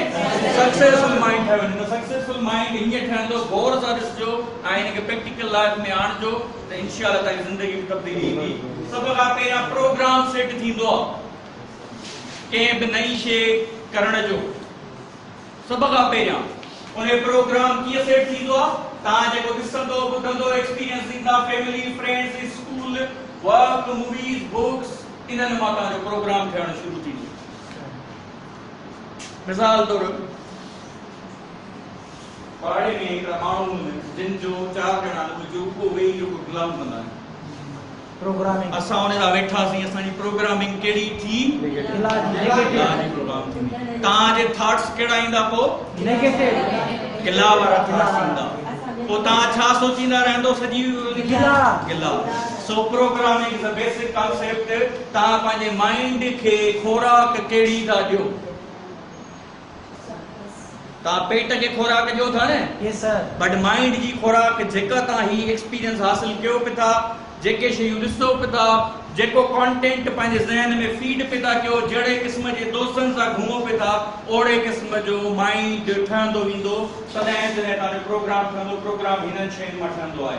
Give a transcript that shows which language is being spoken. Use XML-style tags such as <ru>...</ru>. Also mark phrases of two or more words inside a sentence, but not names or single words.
<en>successful mind</en> <sd>ठाहियो वञे।</sd> <en>successful mind</en> <sd>हीअं ठहंदो, गौर सां ॾिसजो ऐं हिनखे</sd> <en>practical life</en> <sd>में आणिजो त इंशाअल्लाह तव्हांजी ज़िंदगी में तब्दीली ईंदी। सभ खां पहिरियां प्रोग्राम सेट थींदो आहे कंहिं बि नई शइ करण जो। सभ खां पहिरियां उन प्रोग्राम कीअं सेट थींदो आहे? तव्हां जेको ॾिसंदो ॿुधंदो एक्सपीरियंस ॾींदा,</sd> <en>family, friends, school, work, movies, books,</en> <sd>इन्हनि मां तव्हांजो प्रोग्राम थियणु शुरू थींदो। मिसाल तौर पाड़े में हिकिड़ा माण्हू जिन जो 4 ॼणा जो उहो वेही जेको गुलाम कंदा आहिनि प्रोग्रामिंग। असां उन सां वेठासीं, असांजी प्रोग्रामिंग कहिड़ी थी? तव्हांजे थॉट्स कहिड़ा ईंदा? पोइ नेगेटिव गिला वारा थॉट्स ईंदा। पोइ तव्हां छा सोचींदा रहंदो? सॼी गिला।</sd> <en>So programming is a basic concept.</en> <sd>तव्हां पंहिंजे माइंड खे खोराक कहिड़ी था ॾियो? तव्हां पेट खे खोराक ॾियो था न?</sd> <en>Yes sir. but mind</en> <sd>जी खोराक जेका तव्हां ही एक्सपीरियंस हासिल कयो पिया था, जेके शयूं ॾिसो पिया था, जेको कंटेंट पंहिंजे ज़हन में फीड पिया था कयो, जहिड़े क़िस्म जे दोस्तनि सां घुमो पिया था, ओड़े क़िस्म जो माइंड ठहंदो वेंदो। तॾहिं जॾहिं तव्हांजो प्रोग्राम ठहंदो, प्रोग्राम हिननि शयुनि मां ठहंदो आहे।</sd>